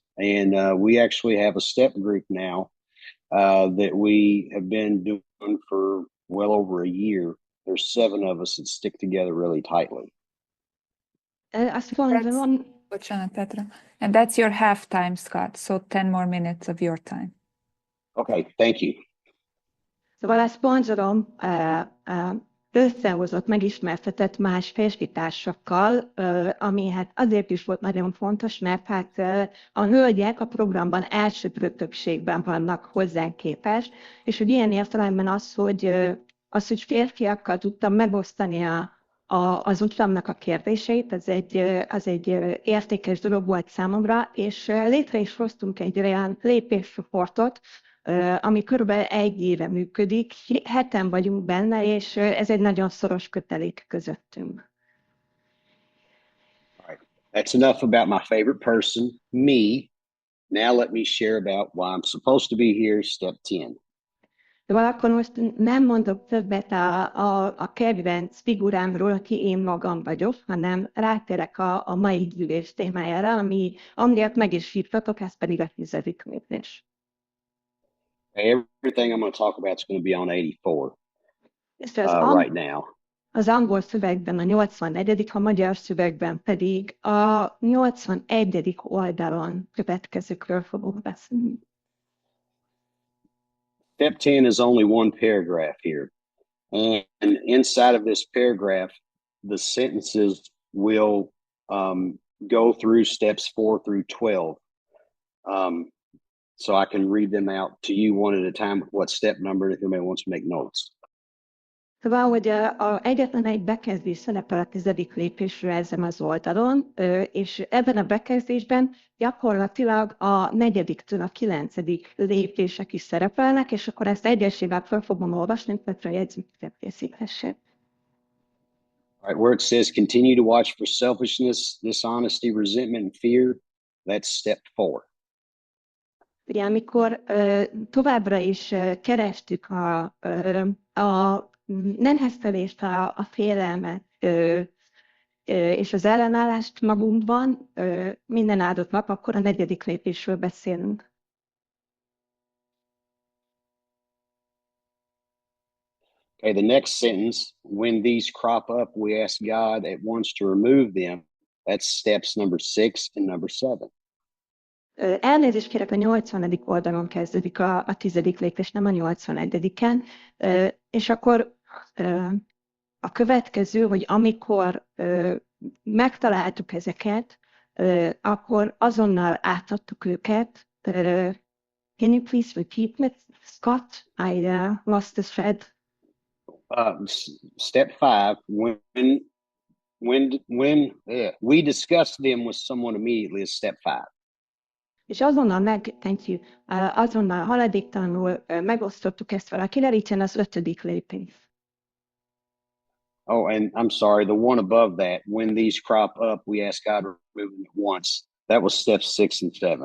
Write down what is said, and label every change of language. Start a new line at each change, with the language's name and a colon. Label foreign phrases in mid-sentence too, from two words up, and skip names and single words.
English: And we actually have a step group now that we have been doing for well over a year. There's 7 of us that stick together really tightly.
Hungarian: Bocsánat, Petra.
English: And that's your half time, Scott. So 10 more minutes of your time. Okay, thank you.
Hungarian: Szóval a szponzorom összehozott, megismertetett más férfitársakkal, ami hát azért is volt nagyon fontos, mert hát a hölgyek a programban elsőprő többségben vannak hozzánk képest, és hogy ilyen értelemben az, hogy férfiakkal tudtam megosztani az utamnak a kérdéseit, az egy értékes dolog volt számomra, és létre is hoztunk egy olyan lépéscsoportot, ami körülbelül 1 éve működik, 7-en vagyunk benne, és ez egy nagyon szoros kötelék közöttünk.
English: All right. That's enough about my favorite person, me. Now let me share about why I'm supposed to be here, step 10.
Hungarian: De akkor most nem mondok többet a kedvenc figurámról, aki én magam vagyok, hanem rátérek a mai gyűlés témájára, amiért meg is hívtatok, ez pedig a 10. lépés.
English: Everything I'm going to talk about is going to be on 84 right now.
Hungarian: Az angol szövegben a 84., a magyar szövegben pedig a 81. oldalon következőkről fogok beszélni.
English: Step 10 is only one paragraph here. And inside of this paragraph, the sentences will go through steps 4 through 12. So I can read them out to you one at a time with what step number, if anybody wants to make notes.
Hungarian: Szóval, hogy egyetlen egy bekezdés szerepel a 10. lépésről ezen az oldalon, és ebben a bekezdésben gyakorlatilag a 4-től a 9. lépések is szerepelnek, és akkor ezt egyesével fel fogom olvasni, Petra jegyzőket készíthessék.
English: All right, where it says continue to watch for selfishness, dishonesty, resentment, and fear, that's step 4.
Hungarian: Ugye, amikor továbbra is kerestük a neheztelést, a félelmet és az ellenállást magunkban minden áldott nap, akkor a 4. lépésről beszélünk.
English: Okay, the next sentence, when these crop up, we ask God at once to remove them. That's steps number 6 and number 7.
Hungarian: Elnézést kérek, a 80. oldalon kezdődik a 10. lépés, nem a 81-en. És akkor a következő, hogy amikor megtaláltuk ezeket, akkor azonnal átadtuk őket.
English: Can you please repeat me, Scott? I lost the thread. Step 5, when we discuss them with someone immediately is step 5.
Hungarian: És azonnal haladéktalanul megosztottuk ezt valakivel, így jön az 5. lépés.
English: Oh, and I'm sorry, the one above that, when these crop up, we ask God to remove them at once. That was steps 6 and 7.